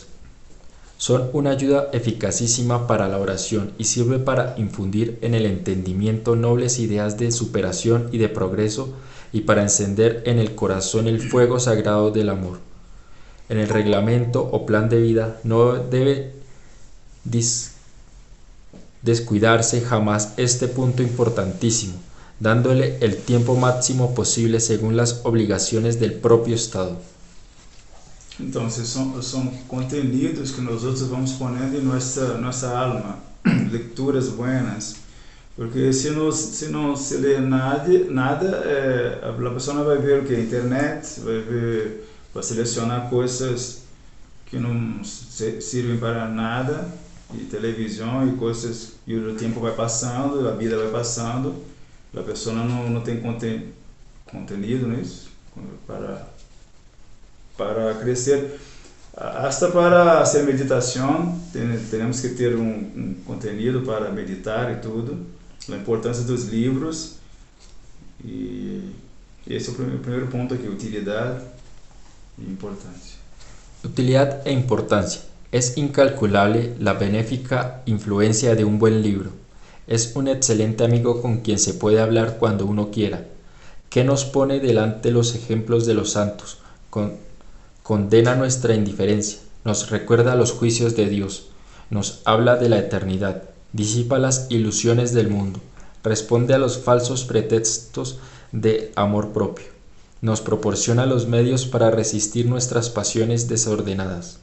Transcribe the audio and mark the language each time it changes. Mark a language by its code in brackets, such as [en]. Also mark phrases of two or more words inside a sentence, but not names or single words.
[es] Son una ayuda eficacísima para la oración y sirve para infundir en el entendimiento nobles ideas de superación y de progreso y para encender en el corazón el fuego sagrado del amor. En el reglamento o plan de vida no debe descuidarse jamás este punto importantísimo, dándole el tiempo máximo posible según las obligaciones del propio estado. [pt] Então, são contenidos que nós outros vamos ponendo em nossa alma, leituras buenas, porque se não se lê nada, a pessoa não vai ver o que é internet, vai selecionar coisas que não servem para nada, e televisão e coisas, e o tempo vai passando, a vida vai passando, a pessoa não tem contenido nisso para crescer. [es] Hasta para hacer [pt] meditação, temos que ter contenido para meditar e tudo, a importância dos livros, e esse é o primeiro ponto aqui, utilidade e importância. [es] Utilidad e importancia. Es incalculable la benéfica influencia de un buen libro. Es un excelente amigo con quien se puede hablar cuando uno quiera. ¿Qué ¿Qué nos pone delante los ejemplos de los santos? Condena nuestra indiferencia, nos recuerda los juicios de Dios, nos habla de la eternidad, disipa las ilusiones del mundo, responde a los falsos pretextos de amor propio, nos proporciona los medios para resistir nuestras pasiones desordenadas.